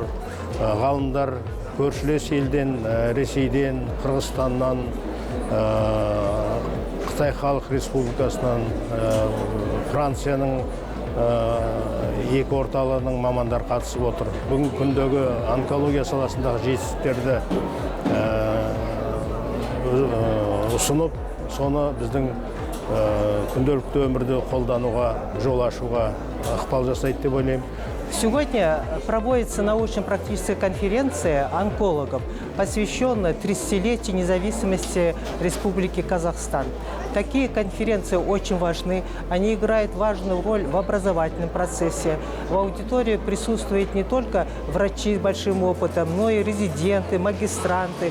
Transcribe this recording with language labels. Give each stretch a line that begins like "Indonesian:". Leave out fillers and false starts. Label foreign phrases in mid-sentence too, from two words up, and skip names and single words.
Kazakh: Ғалымдар көршілес елден, Ресейден, Қырғызстаннан, Қытай Халық Республикасынан, Францияның екі орталығының мамандар қатысып отыр. Бүгін күндегі онкология саласындағы жетістіктерді ұсынып, соны біздің күнделікті өмірде қолдануға, жол ашуға ықпал жасайды деп ойлаймын.
Russian: Сегодня проводится научно-практическая конференция онкологов, посвященная 30-летию независимости Республики Казахстан. Такие конференции очень важны, они играют важную роль в образовательном процессе. В аудитории присутствуют не только врачи с большим опытом, но и резиденты, магистранты.